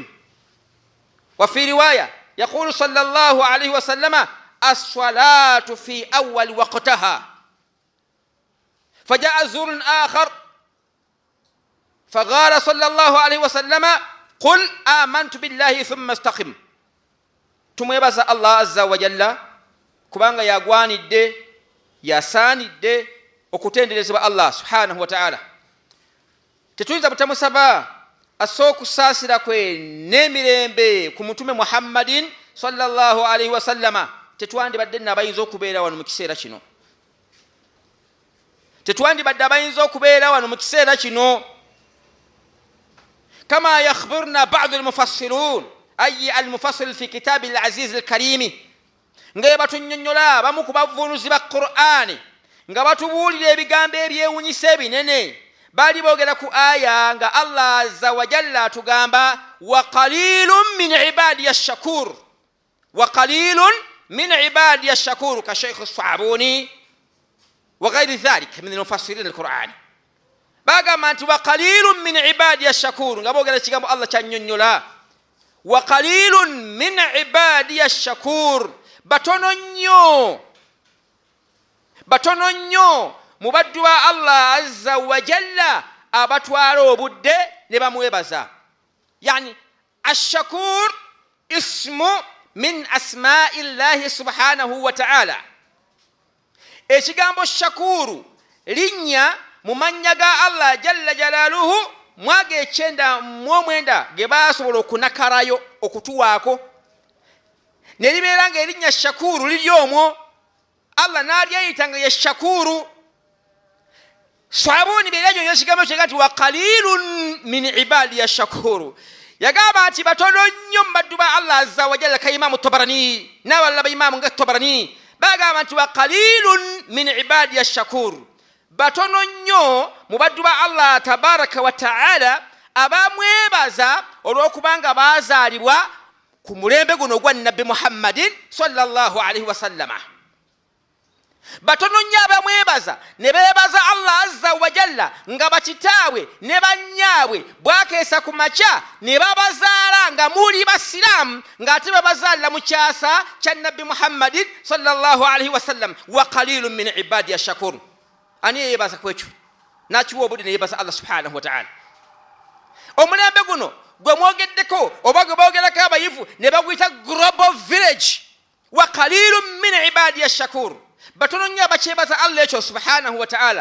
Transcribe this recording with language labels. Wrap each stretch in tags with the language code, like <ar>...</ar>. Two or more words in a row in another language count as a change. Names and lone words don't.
<ar>وفي رواية يقول صلى الله عليه وسلم: الصلاة في أول وقتها. فجاء زور آخر فقال صلى الله عليه وسلم: قل آمنت بالله ثم استقم.</ar> <lg>tumwebaza Allah</lg> <ar>عز وجل</ar> <lg>kubanga yagwanidde yasaanidde okutenderezebwa Allah</lg> <ar>سبحانه وتعالى.</ar> <lg>Tetuyinza butamusaba asooka okusaasira kwe n'emirembe ku mutume Muhammadin</lg> <ar>صلى الله عليه وسلم.</ar> <lg>Tetwandibadde n'abayinza okubeera wano mu kiseera kino, tetwandibadde abayinza okubeera wano mu kiseera kino.</lg> <ar>كما يخبرنا بعض المفسرون أي المفسر في كتاب العزيز الكريم</ar> <lg>nga batunyonnyola bamu ku bavunuzi ba Qur'ani nga batubuulira ebigambo ebyewunyisa ebinene. Bali boogera ku aya nga Allah</lg> <ar>عز وجل</ar> <lg>tugamba:</lg> <ar>وقليل من عبادي الشكور، وقليل من عبادي الشكور، كالشيخ الصابوني وغير ذلك من المفسرين القرآني.</ar> <lg>Bagamba nti</lg> <ar>وقليل من عبادي الشكور,</ar> <lg>nga boogera kigambo Allah kyanyonnyola.</lg> <ar>وقليل من عبادي الشكور,</ar> <lg>batono nnyo mu baddu ba Allah</lg> <ar>عز وجل</ar> <lg>abatwala obudde ne bamwebaza.</lg> <ar>يعني الشكور اسم من أسماء الله سبحانه وتعالى.</ar> <lg>Ekigambo shakuru linnya mu mannya ga Allah</lg> <ar>جل جلاله</ar> <lg>mwaga ekyenda mu omwenda ge basobola okunakarayo okutuwaako ne libeera nga erinnya shakuru liri omwo. Allah n'alyeyita nga ye shakuru. Sabuni beerajyo ekigambo kye gati</lg> <ar>وقليل من عبادي الشكور,</ar> <lg>yagamba nti batono nnyo mu baddu ba Allah</lg> <ar>عز وجل.</ar> <lg>Ka Imamu Tabarani n'abalala ba Imamu nga Tabarani bagamba nti</lg> <ar>وقليل من عبادي الشكور,</ar> <lg>batono nnyo mu baddu ba Allah</lg> <ar>تبارك وتعالى</ar> <lg>abamwebaza olw'okubanga baazaalibwa ku mulembe guno gwa Nabbi Muhammadin</lg> <ar>صلى الله عليه وسلم.</ar> <lg>Batono nnyo abamwebaza ne beebaza Allah</lg> <ar>عز وجل</ar> <lg>nga bakitaawe ne bannyaabwe bwakeesa ku makya ne babazaala nga muli basiraamu ng'ate babazaalira mu kyasa kya Nabbi Muhammadin</lg> <ar>صلى الله عليه وسلم. وقليل من عبادي الشكور.</ar> <lg>Ani yeebaza ku ekyo n'akiwa obudde ne yeebaza Allah</lg> <ar>سبحانه وتعالى.</ar> <lg>Omulembe guno gwe mwogeddeko oba gwe boogerako abayivu ne baguyita</lg> <en>global village.</en> <ar>وقليل من عبادي الشكور,</ar> <lg>batono nnyo abakyebaza Allah ekyo</lg> <ar>سبحانه وتعالى.</ar>